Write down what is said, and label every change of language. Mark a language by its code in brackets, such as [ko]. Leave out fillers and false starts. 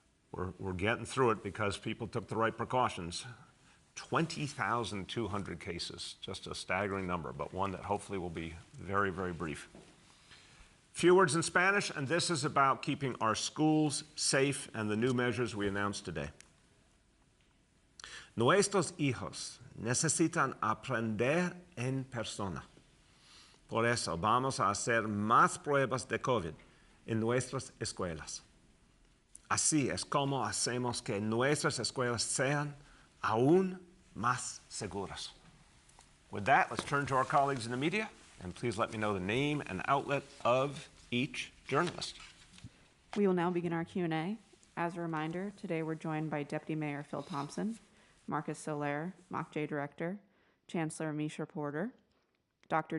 [en] We're getting through it because people took the right precautions. 20,200 cases, just a staggering number, but one that hopefully will be very, very brief. Few words in Spanish, and this is about keeping our schools safe and the new measures we announced today. [es] Nuestros hijos necesitan aprender en persona. Por eso vamos a hacer más pruebas de COVID en nuestras escuelas. Así es como hacemos que nuestras escuelas sean aún más seguras. [en] With that, let's turn to our colleagues in the media, and please let me know the name and outlet of each journalist. We will now begin our Q&A. As a reminder, today we're joined by Deputy Mayor Phil Thompson, Marcus Soler, MOCJ Director, Chancellor Misha Porter, Dr.